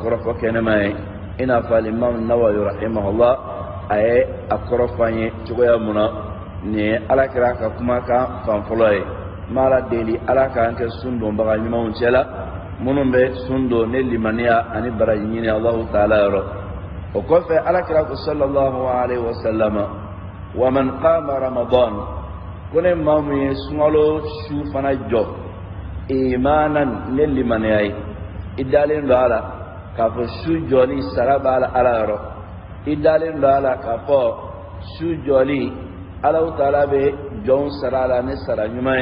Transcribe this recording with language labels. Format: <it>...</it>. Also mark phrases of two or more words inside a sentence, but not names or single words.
<bm>kɔrɔfɔ kɛnɛma ye i n'a fɔ alimami Nawawi rahimahullah a ye a kɔrɔfɔ an ye cogoya mun na nin ye alakira ka kumakan fan fɔlɔ ye ma ala deli ala k'an kɛ sun donbaga ɲumanw cɛ la minnu bɛ sun don ne limaniya ani baraji ɲini Allahu Taala yɔrɔ o kɔfɛ alakira ko</bm> <ar>صلى الله عليه وسلم ومن قام رمضان</ar> <bm>ko ne maa mun ye sunkalo su fana jɔ imanan ne limaniya ye i dalen don a la k'a fɔ su jɔli sara b'a la ala yɔrɔ i dalen don a la k'a fɔ su jɔli Alahu Taala bɛ jɔnw sara la ni sara ɲuman</bm>